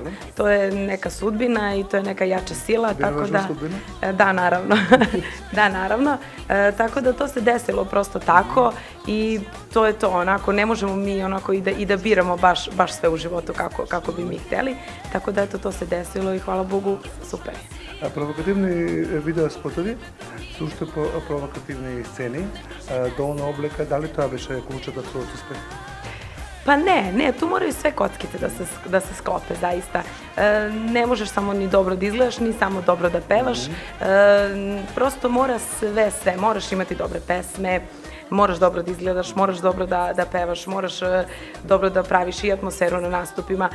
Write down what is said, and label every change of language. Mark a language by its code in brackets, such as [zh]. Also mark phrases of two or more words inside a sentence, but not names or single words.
[sr] To je neka sudbina i to je neka jača sila, tako da... Da, naravno. Da, naravno. Tako da to se desilo prosto tako i to je to, onako, ne možemo mi onako i da biramo baš sve u životu kako bi mi hteli. Tako da eto, to se desilo i hvala Bogu, super je. [mk] Провокативни видеоспотови, сушто провокативни сцени, долна облека, дали тоа беше клучот од твојот успех? [sr] Pa ne, tu moraju sve kockice da se sklope, zaista. Ne možeš samo ni dobro da izgledaš, ni samo dobro da pevaš. Prosto mora sve, moraš imati dobre pesme, moraš dobro da izgledaš, moraš dobro da pevaš, moraš dobro da praviš i atmosferu na nastupima.